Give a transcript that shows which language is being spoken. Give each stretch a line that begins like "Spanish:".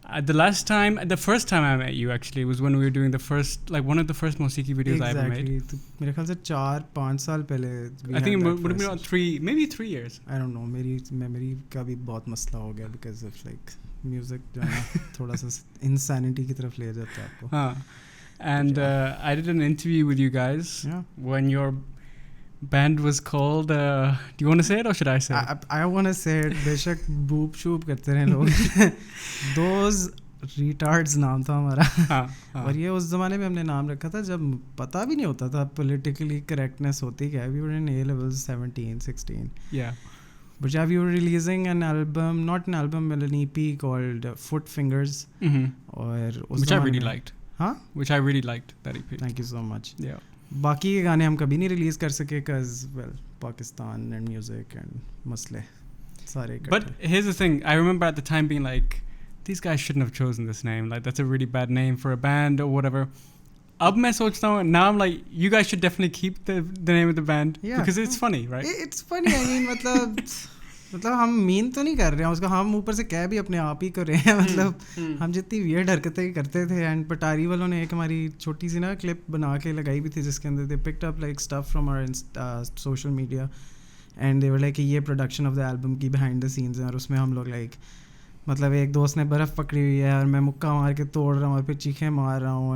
English: The first time I met you actually was when we were doing the first, like one of the first موسیقی videos I ever made.
Urdu: تو میرے خیال سے 4-5 سال پہلے.
English: I think it would have been about maybe 3 years. I don't know,
Urdu: میری memory کا بھی بہت مسئلہ ہو گیا
English: because of like
Urdu: میوزک جو ہے نا تھوڑا سا انسینٹی کی طرف لے جاتا ہے آپ کو. ہاں.
English: And I did an interview with you guys when your band was called do you want to say it or should I say it? I want to say it.
Urdu: بے شک بوپ شوپ کرتے رہے لوگ. Those retards نام تھا ہمارا. اور یہ اس زمانے میں ہم نے نام رکھا تھا جب پتہ بھی نہیں ہوتا تھا پولیٹیکلی کریکٹنیس ہوتی کیا ہے.
English: We were in A levels 17-16. Yeah. But yeah, we were releasing an album, not an album, but an EP called Foot Fingers.
Urdu: اور
English: which I really liked.
Urdu: ہاں,
English: which I really liked that EP. thank you so much. Yeah.
Urdu: باقی کے گانے ہم کبھی نہیں release کر سکے
English: because well
Urdu: Pakistan and music and مسئلے سارے.
English: But here's the thing, I remember at the time being like, these guys shouldn't have chosen this name, like that's a really bad name for a band or whatever.
Urdu: اب میں سوچتا ہوں
English: now I'm like, you guys should definitely keep the name of the band because it's funny, right? It's funny, I mean
Urdu: مطلب ہم مین تو نہیں کر رہے ہیں اس کا, ہم اوپر سے کہہ بھی اپنے آپ ہی کر رہے ہیں. مطلب ہم جتنی ویئرڈ حرکتیں کرتے تھے. اینڈ پٹاری والوں نے ایک ہماری چھوٹی سی نا کلپ بنا کے لگائی بھی تھی جس کے اندر
English: they picked up like stuff from our social media and they were like
Urdu: یہ پروڈکشن آف دا البم کی
English: behind the scenes
Urdu: ہیں. اور اس میں ہم لوگ لائک مطلب ایک دوست نے برف پکڑی ہوئی ہے اور میں مکہ مار کے توڑ رہا ہوں اور پھر چیخیں مار رہا ہوں.